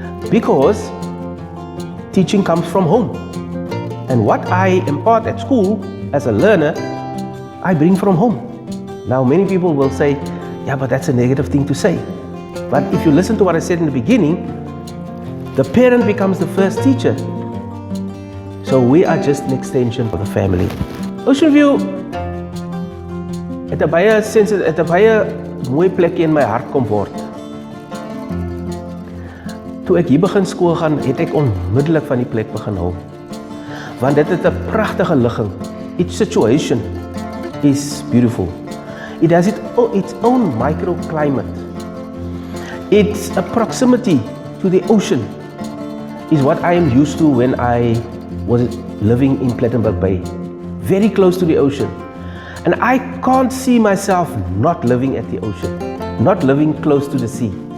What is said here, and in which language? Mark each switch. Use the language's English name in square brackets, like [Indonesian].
[English] Because teaching comes from home. And what I impart at school as a learner, I bring from home. Now many people will say, yeah, but that's a negative thing to say. But if you listen to what I said in the beginning, the parent becomes the first teacher. So we are just an extension of the family. [Afrikaans] Ocean View het 'n baie mooi plekjie in my hart kom word. Toe ek hier begin skool gaan, het ek onmiddellik van die plek begin hou. Want dit het 'n pragtige ligging. [English] Each situation is beautiful. It has its own microclimate. Its a proximity to the ocean is what I am used to when I was living in Plettenberg Bay. Very close to the ocean. And I can't see myself not living at the ocean, not living close to the sea.